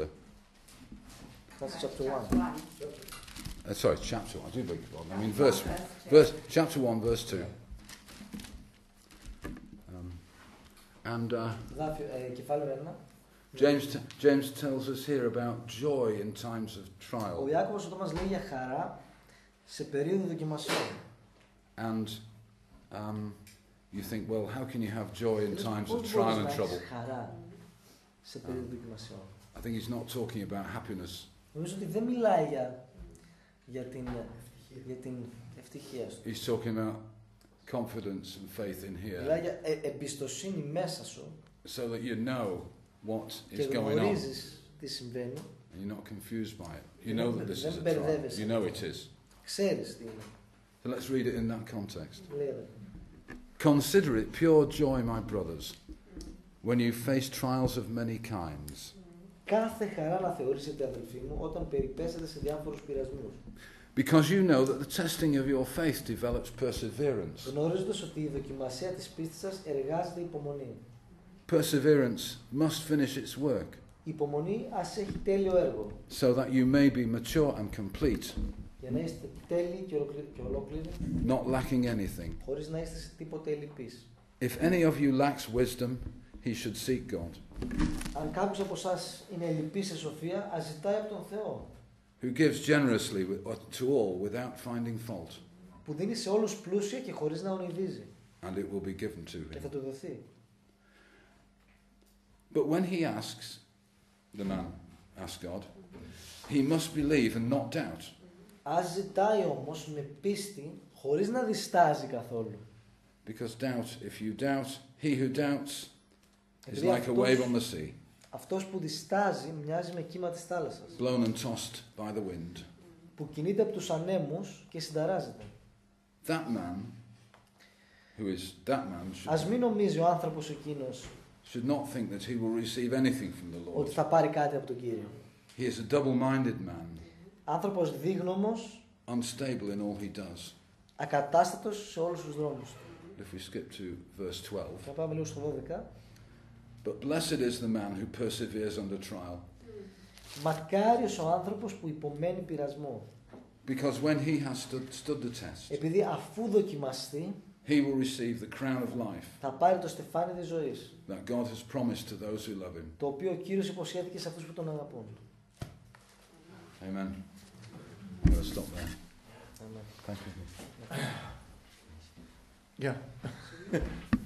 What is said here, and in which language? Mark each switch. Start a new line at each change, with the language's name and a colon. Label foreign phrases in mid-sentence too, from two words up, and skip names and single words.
English: That's chapter 1. Sorry, chapter 1. I do beg your pardon. I mean chapter 1, verse 2.
Greek: Κεφάλαιο 1.
English: James tells us here about joy in times of
Greek: Ο
English: trial.
Greek: Ιάκωβος εδώ μας λέει για χαρά σε περίοδο δοκιμασιών.
English: And you think, well, how can you have joy in times of
Greek: Πώς
English: trial
Greek: μπορείς
English: and
Greek: να
English: trouble?
Greek: έχεις χαρά σε περίοδο δοκιμασιών.
English: I think he's not talking about happiness.
Greek: Νομίζω ότι δεν μιλάει για την ευτυχία σου.
English: He's talking about confidence and faith in
Greek: Μιλάει
English: here,
Greek: για εμπιστοσύνη μέσα σου
English: so that you know what
Greek: και
English: is going on.
Greek: γνωρίζεις τι συμβαίνει.
English: And you're not confused by it. You know that this is a
Greek: Δεν
English: trial.
Greek: μπερδεύεσαι.
English: You know it is.
Greek: Ξέρεις τι είναι.
English: So let's read it in that context.
Greek: Λέει εδώ.
English: Consider it pure joy, my brothers, when you face trials of many kinds,
Greek: Κάθε χαρά να θεωρήσετε, αδελφοί μου, όταν περιπέσετε σε διάφορους πειρασμούς.
English: because you know that the testing of your faith develops perseverance.
Greek: Γνωρίζοντας ότι η δοκιμασία της πίστης σας εργάζεται υπομονή.
English: Perseverance must finish its work,
Greek: Η υπομονή ας έχει τέλειο έργο,
English: so that you may be mature and complete,
Greek: Για να είστε τέλειοι και ολόκληροι,
English: not lacking anything.
Greek: χωρίς να είστε σε τίποτε ελλειπείς.
English: If any of you lacks wisdom, he should seek God,
Greek: Αν κάποιος από εσάς είναι ελλειπής σε σοφία, ας ζητάει από τον Θεό,
English: who gives generously to all without finding fault,
Greek: που δίνει σε όλους πλούσια και χωρίς να ονειδίζει,
English: and it will be given to
Greek: και
English: him.
Greek: θα του δοθεί.
English: But when he asks, the man asks God, he must believe and not doubt,
Greek: Ας ζητάει όμως με πίστη, χωρίς να διστάζει καθόλου.
English: because doubt, if you doubt, he who doubts is
Greek: Επειδή
English: like a wave on the sea,
Greek: αυτός που διστάζει μοιάζει με κύμα της θάλασσας,
English: blown and tossed by the wind.
Greek: που κινείται από τους ανέμους και συνταράζεται.
English: That man
Greek: Ας μην νομίζει ο άνθρωπος εκείνος
English: should not think that he will receive anything from the
Greek: ότι
English: Lord.
Greek: θα πάρει κάτι από τον Κύριο.
English: He is a double-minded man,
Greek: Άνθρωπος δίγνωμος,
English: unstable in all he does.
Greek: ακατάστατος σε όλους τους δρόμους του.
English: If we skip to verse 12.
Greek: Θα πάμε λίγο στο 12.
English: But blessed is the man who perseveres under trial,
Greek: Μακάριος ο άνθρωπος που υπομένει πειρασμό,
English: because when he has stood the test,
Greek: επειδή αφού δοκιμαστεί
English: he will receive the crown of life
Greek: θα πάρει το στεφάνι της ζωής,
English: that God has promised to those who love him.
Greek: το οποίο ο Κύριος υποσχέθηκε σε αυτούς που τον αγαπούν.
English: Amen. I'm going to stop there.
Greek: Αμήν.
English: Thank you. Yeah.